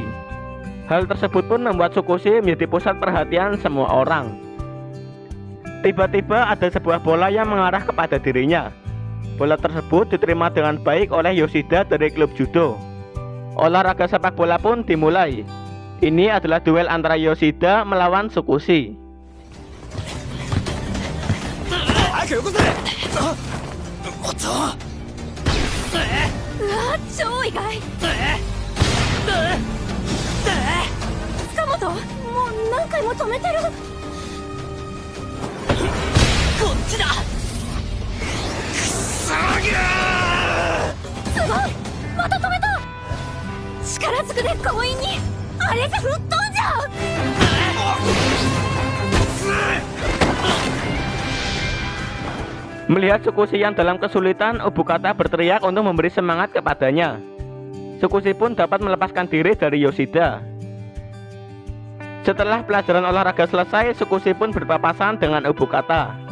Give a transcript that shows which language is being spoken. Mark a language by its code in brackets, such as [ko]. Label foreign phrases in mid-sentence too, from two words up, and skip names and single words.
[id] Hal tersebut pun membuat Tsukushi menjadi pusat perhatian semua orang. Tiba-tiba ada sebuah bola yang mengarah kepada dirinya. Bola tersebut diterima dengan baik oleh Yoshida dari klub judo. Olahraga sepak bola pun dimulai. Ini adalah duel antara Yoshida melawan Tsukushi. [ja] 早くよこせ。おっと。うわ超意外。塚本もう何回も止めてる。こっちだ。くそぎゃー。すごいまた止めた。力ずくで強引にあれじゃ吹っ飛んじゃう。 [id] Melihat Tsukushi yang dalam kesulitan, Ubukata berteriak untuk memberi semangat kepadanya. Tsukushi pun dapat melepaskan diri dari Yoshida. Setelah pelajaran olahraga selesai, Tsukushi pun berpapasan dengan Ubukata.